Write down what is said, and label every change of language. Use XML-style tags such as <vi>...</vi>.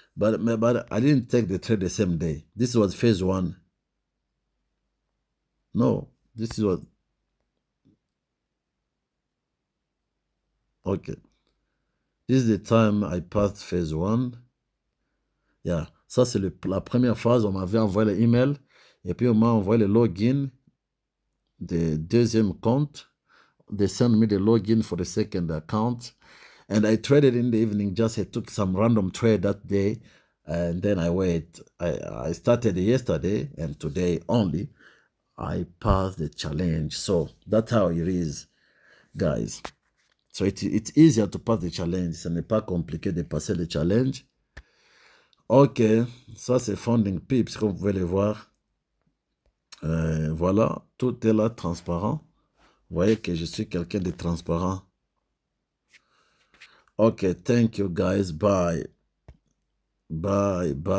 <en>But I didn't take the trade the same day. This was phase 1. No, this was... Okay. This is the time I passed phase 1. Yeah.</en> <fr>Ça, c'est la première phase. On m'avait envoyé l'email. Et puis, on m'a envoyé le login the deuxième compte.</fr> <en>They sent me the login for the second account. And I traded in the evening. Just I took some random trade that day. And then I started yesterday and today only. I passed the challenge. So that's how it is, guys. So it's easier to pass the challenge.</en> <fr>Ce n'est pas compliqué de passer le challenge. Ok, ça c'est Funding Pips, comme vous pouvez le voir. Voilà, tout est là transparent. Vous voyez que je suis quelqu'un de transparent.</fr> <en>Ok, thank you guys. Bye. Bye.</en>